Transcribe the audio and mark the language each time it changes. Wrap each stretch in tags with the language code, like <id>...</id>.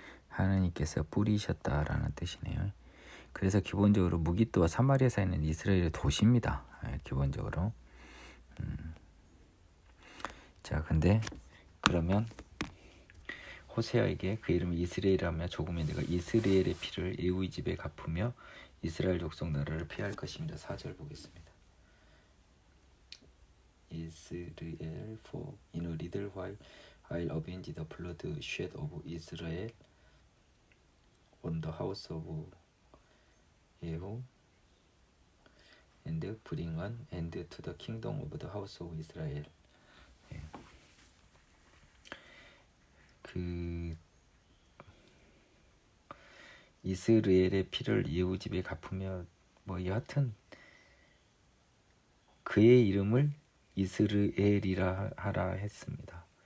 <ko>하나님께서 뿌리셨다라는 뜻이네요. 그래서 기본적으로 무기또와 사마리아 사이에 있는 이스라엘의 도시입니다. 예, 기본적으로. 자, 근데 그러면 호세아에게 그 이름이 이스라엘이라며 조금에 내가 이스라엘의 피를 예후의 집에 갚으며 이스라엘 족속 나라를 폐할 것입니다. 4절 보겠습니다.</ko> <en>Israel for in a little while I'll avenge the blood shed of Israel on the house of Yehu and bring an end to the kingdom of the house of Israel.</en> <ko>예. 그 이스라엘의 피를 예후 집에 갚으며 뭐 여하튼 그의 이름을 이스라엘이라 하라 했습니다.</ko>